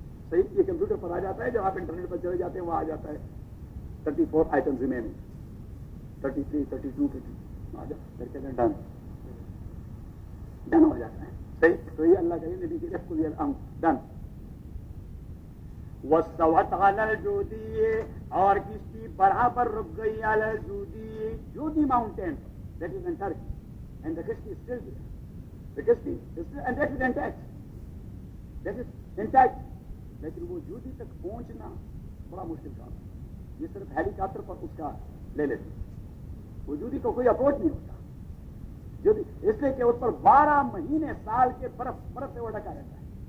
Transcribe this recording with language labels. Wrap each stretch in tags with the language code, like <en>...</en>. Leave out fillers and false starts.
<ur>صحیح۔ یہ کمپیوٹر پر آ جاتا ہے، جب آپ انٹرنیٹ پر چلے جاتے ہیں وہاں آ جاتا ہے 34 آئٹمز ریمیننگ، 33 32 آ جاتا ہے، ڈن ہو جاتا ہے، صحیح۔ تو یہ اللہ کریم نے بھی کہ</ur> <ar>قُضِيَ الْأَمْرُ،</ar> <ur>ڈن۔</ur> <ar>وَاسْتَوَتْ عَلَى الْجُودِيِّ،</ar> <ur>اور کشتی برابر رک گئی علی الجودی، Jude mountain,</ur> <en>That is in Turkey, and the kishti is still there. The kishti is still, and that is intact. That is intact.</en> <ur>لیکن وہ جودی تک پہنچنا بڑا مشکل کام ہے، یہ صرف ہیلی کاپٹر پر اس کا لے لیتے، وہ جودی کو کوئی اپروچ نہیں ہوتا جودی، اس لیے کہ اس پر 12 مہینے سال کے برف سے وہ ڈھکا رہتا ہے،</ur>